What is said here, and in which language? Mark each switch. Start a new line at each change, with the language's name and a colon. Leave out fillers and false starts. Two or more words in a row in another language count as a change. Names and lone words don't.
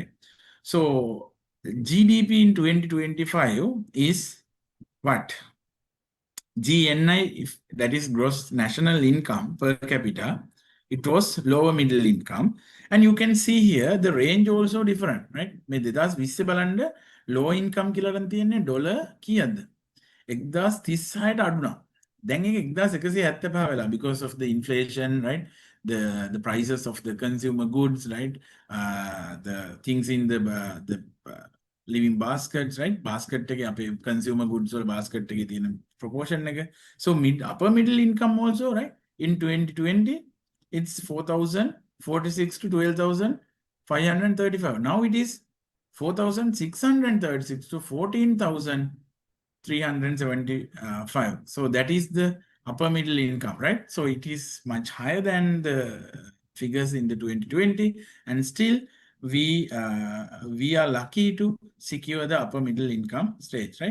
English: So GDP in 2025 is what? GNI, if that is gross national income per capita, it was lower middle income. And you can see here the range also different, right?
Sinhala: මේ 2020 බලන්න
English: low income
Sinhala: කියලා නම් තියෙන්නේ ඩොලර් කීයද? 1036ට අඩුනා. දැන් ඒක 1175 වෙලා
English: because of the inflation, right? The prices of the consumer goods, right? The things in the living baskets, right?
Sinhala: Basket එකේ අපේ
English: consumer goods
Sinhala: වල basket එකේ තියෙන proportion එක.
English: So upper middle income also, right? In 2020, it's 4,046 to 12,535. Now it is 4,636 to 14,375. So that is the upper middle income, right? So it is much higher than the figures in the 2020, and still we are lucky to secure the upper middle income stage, right?